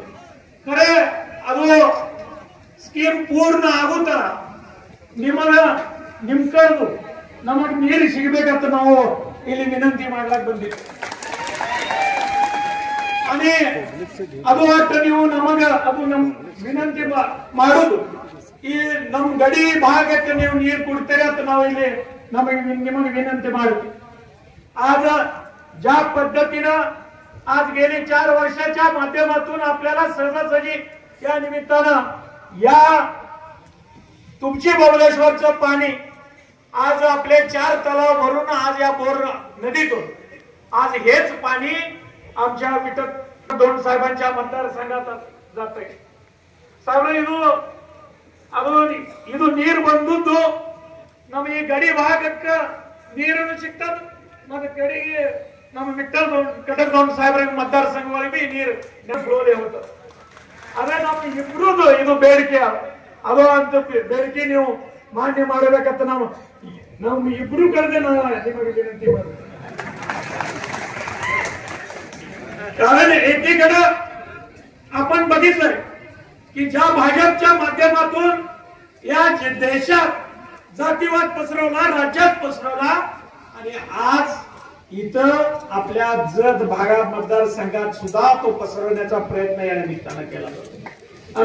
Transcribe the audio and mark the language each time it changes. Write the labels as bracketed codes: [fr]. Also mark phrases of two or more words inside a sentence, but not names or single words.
[kn] ಖರೆ ಅದು ಸ್ಕೀಮ್ ಪೂರ್ಣ ಆಗುತ್ತಾ ನಿಮ್ ಕಡೆದು ನಮಗೆ ನೀರು ಸಿಗಬೇಕಂತ ನಾವು ಇಲ್ಲಿ ವಿನಂತಿ ಮಾಡ್ಲಾಕ್ ಬಂದಿದ್ವಿ। आणि ಅದು ಒಟ್ಟು ನೀವು ನಮಗ ಅದು ನಮ್ ವಿನಂತಿ ಮಾಡೋದು ಈ ನಮ್ ಗಡಿ ಭಾಗಕ್ಕೆ ನೀವು ನೀರು ಕೊಡ್ತೀರಿ ಅಂತ ನಾವು ಇಲ್ಲಿ निಮಗೆ विनंती ಮಾಡ್ತೀವಿ। [mr] आज ज्या पद्धतीनं आज गेली 4 वर्षाच्या माध्यमातून आपल्याला सहजासहजी या निमित्तानं या तुमची बबलेश्वरचं पाणी आज आपले 4 तलाव भरून आज या बोर नदीतून आज हेच पाणी आमच्या विठ्ठल साहेबांच्या मतदारसंघात जाते। [kn] साहेब ಇದು ನೀರು ಬಂದದ್ದು ನಮಗೆ ಗಡಿ ಭಾಗಕ್ಕೆ ನೀರನ್ನು ಸಿಗ್ತದ, ಮತ್ತೆ ಕಡೆಗೆ ನಮ್ಮ ವಿಠ್ಠಲ್ ಕಟಕದೊಂಡ ಸಾಹೇಬ್ರ मतदारसंघಗಳಿಗೆ ನೀರು ಫ್ಲೋಲೆ ಹೋಗ್ತದೆ। ಅದೇ ನಮ್ಮ ಇಬ್ರುದು ಇದು ಬೇಡಿಕೆ, ಅದು ಅಂತ ಬೇಡಿಕೆ ನೀವು मान्य ಮಾಡಬೇಕಂತ ನಾವು ಇಬ್ರು ಕರೆದೆ ನಾವು ನಿಮಗೆ विनंती ಮಾಡ್ತೀವಿ। [mr] कारण एकीकडे आपण बघितलंय की ज्या भाजपच्या माध्यमातून या देशात जातीवाद पसरवला, राज्यात पसरवला, आणि आज इथं आपल्या जत भागात मतदारसंघात सुद्धा तो पसरवण्याचा प्रयत्न या निमित्तानं केला जातो।